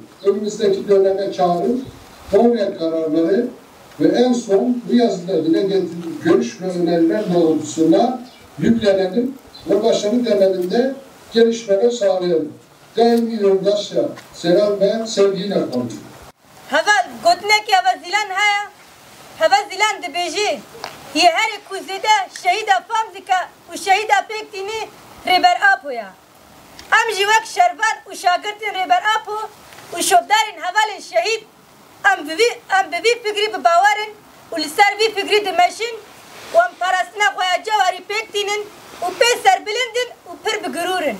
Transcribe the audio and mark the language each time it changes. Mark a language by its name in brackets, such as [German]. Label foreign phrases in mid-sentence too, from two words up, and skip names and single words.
[Turkish] Önümüzdeki döneme çağrı, Kongre kararları ve en son bu yazıda dile getirdiği görüş ve öneriler doğrultusunda yüklenelim ve başarı temelinde gelişmeler sağlayalım. Daimi yoldaşça selam ve sevgiyle kalın. [Kurdish] Hevel gotnek ya zilan haya, hevel zilan dibêjê ye herê ku zêde şehîda fam dike û şehîda pêk tînî rêber apoya. Em jî wek şervan û şagirtên rêber apo û şopdarên hevalên şehîd em bi vî fikrî bi bawerin û li ser vî fikrî dimeşin û em parastina xwe ya cewarî pêk tînin û pê serbilindin û pir bigirûrin.